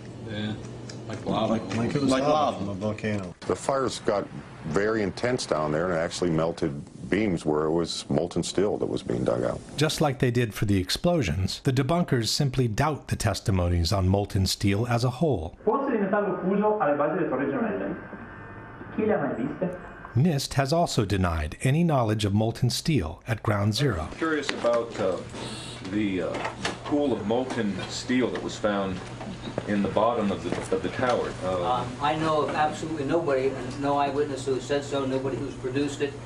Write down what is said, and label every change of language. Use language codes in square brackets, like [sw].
[en] Yeah, like lava. Like lava. From a volcano. The fires got very intense down there and actually melted beams where it was molten steel that was being dug out. Just like they did for the explosions, the debunkers simply doubt the testimonies on molten steel as a whole. [it] Pozze di metallo fuso alle basi delle torri gemelle. Chi le ha mai viste? [en] NIST has also denied any knowledge of molten steel at Ground Zero. I'm curious about the pool of molten steel that was found in the bottom of the tower. I know of absolutely nobody, and no eyewitness who said so, nobody who's produced it.